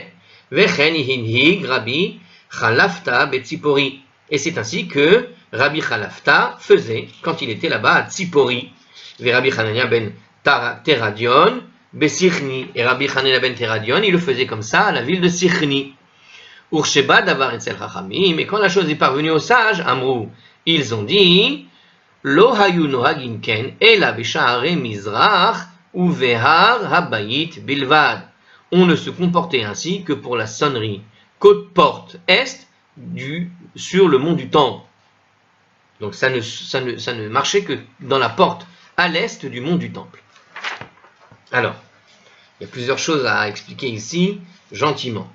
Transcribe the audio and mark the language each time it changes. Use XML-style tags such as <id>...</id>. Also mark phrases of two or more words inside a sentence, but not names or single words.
<he>וכן הנהיג רבי חלפתא בציפורי.</he> <fr>Et c'est ainsi que Rabbi Chalafta faisait quand il était là-bas à Tzipori.</fr> <he>ורבי חנניה בן תרדיון בסיכני.</he> <fr>Et Rabbi Hanania ben Teradion, il le faisait comme ça à la ville de Sichni.</fr> <he>וכשבא דבר אצל חכמים.</he> <fr>Mais quand la chose est parvenue aux sages, Amrou, ils ont dit</fr> <he>לא היו נוהגין כן אלא בשערי מזרח ובהר הבית בלבד.</he> <fr>On ne se comportait ainsi que pour la sonnerie côte porte est sur le mont du Temple. Donc ça ne marchait que dans la porte à l'est du mont du Temple. Alors, il y a plusieurs choses à expliquer ici, gentiment.</fr>